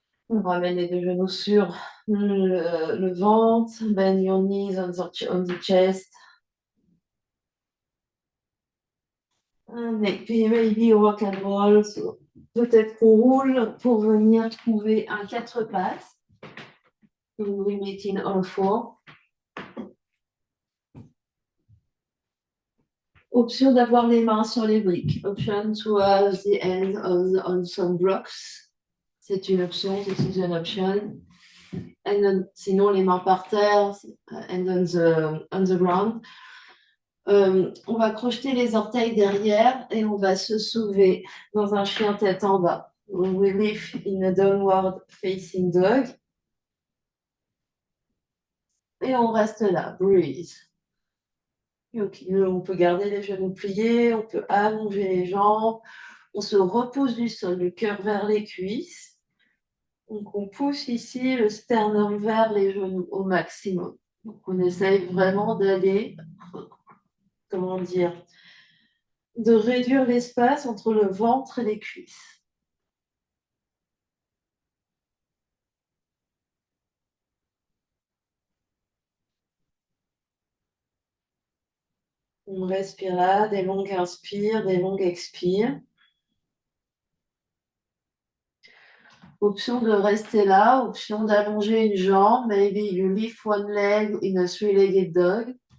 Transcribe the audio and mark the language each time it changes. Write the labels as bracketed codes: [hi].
[fr] On ramène les deux genoux sur le ventre. [en] Bend your knees on the chest. Maybe rock and roll. [fr] So, peut-être qu'on roule pour venir trouver un quatre pattes. [en] We meet in all four. [fr] Option d'avoir les mains sur les briques. [en] Option to have the hands on some blocks. [fr] C'est une option, [en] this is an option. [fr] Sinon, les mains par terre, [en] and on the ground. [fr] On va crocheter les orteils derrière et on va se soulever dans un chien tête en bas. [en] We lift in a downward facing dog. [fr] Et on reste là, [en] breathe. [fr] Donc, on peut garder les genoux pliés, on peut allonger les jambes, on se repose du sol, le cœur vers les cuisses. Donc, on pousse ici le sternum vers les genoux au maximum. Donc, on essaye vraiment d'aller, comment dire, de réduire l'espace entre le ventre et les cuisses. On respire là, des longues inspires, des longues expires. Option de rester là, option d'allonger une jambe. [en] Maybe you lift one leg in a three-legged dog.